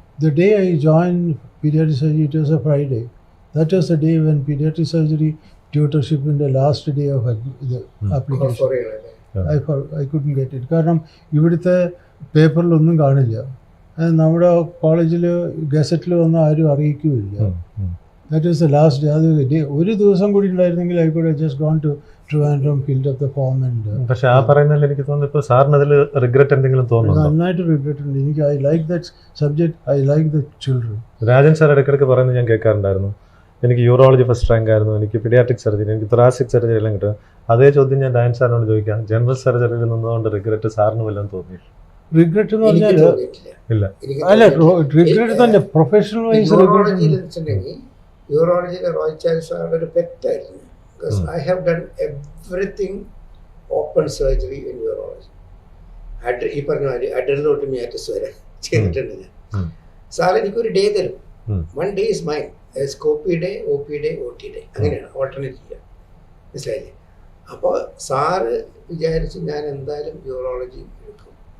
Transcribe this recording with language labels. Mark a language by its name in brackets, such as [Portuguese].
[English] The day I joined pediatric surgery, it was a Friday. That was the day when pediatric surgery tutorship in the last day of the application. I couldn't get it. [Malayalam] കാരണം ഇവിടുത്തെ പേപ്പറിലൊന്നും കാണില്ല. നമ്മുടെ കോളേജിൽ ഗസറ്റിൽ വന്ന് ആരും അറിയിക്കുകയില്ല. [English] That was the last day. [Malayalam] അത് ഒരു ദിവസം കൂടി ഉണ്ടായിരുന്നെങ്കിൽ [English] I could have just gone to Trivandrum, filled up the form and. [Malayalam] പക്ഷെ ആ പറയുന്നതിൽ എനിക്ക് തോന്നുന്നു ഇപ്പോൾ സാറിന് അതിൽ റിഗ്രറ്റ് എന്തെങ്കിലും തോന്നുന്നു? നന്നായിട്ട് റിഗ്രറ്റ് ഉണ്ട് എനിക്ക്. [English] I like that subject. I like the children. [Malayalam] Rajan sir ഇടയ്ക്കിടയ്ക്ക് പറയുന്നത് ഞാൻ കേൾക്കാറുണ്ടായിരുന്നു. എനിക്ക് യൂറോളജി ഫസ്റ്റ് റാങ്ക് ആയിരുന്നു, എനിക്ക് പീഡിയാട്രിക് സർജറി, എനിക്ക് തൊറാസിക് സർജറി എല്ലാം കിട്ടും. അതേ ചോദ്യം ഞാൻ രാജൻ സാറിനോട് ചോദിക്കാം. ജനറൽ സർജറിയിൽ നിന്നുകൊണ്ട് റിഗ്രറ്റ് സാറിന് വല്ലതും തോന്നി? റിഗ്രറ്റ് എന്ന് പറഞ്ഞാൽ ഇല്ല, അല്ല റിഗ്രറ്റ് തന്നെ professional vice regret. യൂറോളജിയിലെ Roy Charles സാറുടെ ഒരു പെറ്റായിരുന്നു. [English] Because I have done everything open surgery in urology. [Malayalam] ഈ പറഞ്ഞ മാതിരി അഡ്രലോട്ടമിയാറ്റിസ് വരെ ചെയ്തിട്ടുണ്ട് ഞാൻ. സാർ എനിക്കൊരു ഡേ തരും. [English] 1 day is mine. [Malayalam] സ്കോപ്പി day, OP day, OT day, അങ്ങനെയാണ് ഓൾട്ടർനേറ്റ് ചെയ്യുക. മനസ്സിലായില്ലേ? അപ്പോൾ സാറ് വിചാരിച്ച് ഞാൻ എന്തായാലും യൂറോളജി എടുക്കും.